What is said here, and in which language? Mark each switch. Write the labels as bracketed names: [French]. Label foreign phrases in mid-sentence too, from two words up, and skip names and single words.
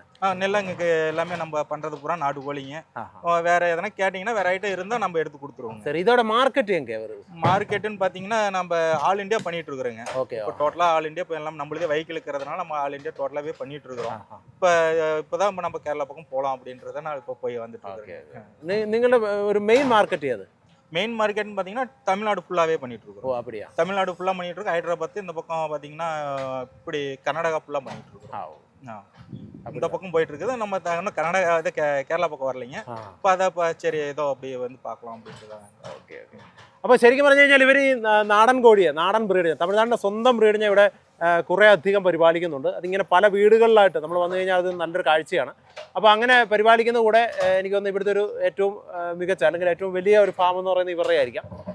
[Tamil] நெல்லங்களுக்கு எல்லாமே நம்ம பண்ணுறது பூரா நாட்டுக்கோழிங்க. வேற எதனா கேட்டிங்கன்னா வேற ஐட்டம் இருந்தால் நம்ம எடுத்து கொடுத்துருவோம். சரி, இதோட மார்க்கெட் எங்கே வருது? மார்க்கெட்டுன்னு பார்த்தீங்கன்னா நம்ம [English] All India [Tamil] பண்ணிட்டு இருக்கிறோங்க. ஓகே. இப்போ டோட்டலாக [English] All India [Tamil] இப்போ எல்லாம் நம்மளுதே வெஹிக்கிள் இருக்கிறதுனால நம்ம [English] All India [Tamil] டோட்டலாகவே பண்ணிட்டு இருக்கிறோம். இப்போதான் நம்ம கேரளா பக்கம் போகலாம் அப்படின்றத நான் இப்போ போய் வந்துட்டு இருக்கேன். [Malayalam] നിങ്ങളുടെ ഒരു മെയിൻ മാർക്കറ്റ് ഏത്? [Tamil] மெயின் மார்க்கெட்னு பார்த்தீங்கன்னா தமிழ்நாடு ஃபுல்லாகவே பண்ணிட்டு இருக்கோம். ஓ அப்படியா? தமிழ்நாடு ஃபுல்லாக பண்ணிட்டு இருக்கோம். ஹைதராபாத் இந்த பக்கம் பார்த்தீங்கன்னா இப்படி கர்நாடகா ஃபுல்லாக பண்ணிட்டு இருக்கோம். இந்த பக்கம் போயிட்டு இருக்குது. நம்ம இன்னும் கர்நாடகா இது கேரளா பக்கம் வரலைங்க. இப்போ அதை சரி ஏதோ அப்படியே வந்து பார்க்கலாம் அப்படின்ட்டு. [Malayalam] ഓക്കെ ഓക്കെ. അപ്പോൾ ശരിക്കും പറഞ്ഞു കഴിഞ്ഞാൽ ഇവർ ഈ നാടൻ കോഴിയെ, നാടൻ ബ്രീഡിനെ, തമിഴ്നാടിൻ്റെ സ്വന്തം ബ്രീഡിനെ ഇവിടെ കുറേ അധികം പരിപാലിക്കുന്നുണ്ട്. അതിങ്ങനെ പല വീടുകളിലായിട്ട് നമ്മൾ വന്നു കഴിഞ്ഞാൽ അത് നല്ലൊരു കാഴ്ചയാണ്. അപ്പോൾ അങ്ങനെ പരിപാലിക്കുന്ന കൂടെ എനിക്ക് തോന്നുന്നു ഇവിടുത്തെ ഒരു ഏറ്റവും മികച്ച അല്ലെങ്കിൽ ഏറ്റവും വലിയ ഒരു ഫാം എന്ന് പറയുന്നത് ഇവരുടെ ആയിരിക്കാം.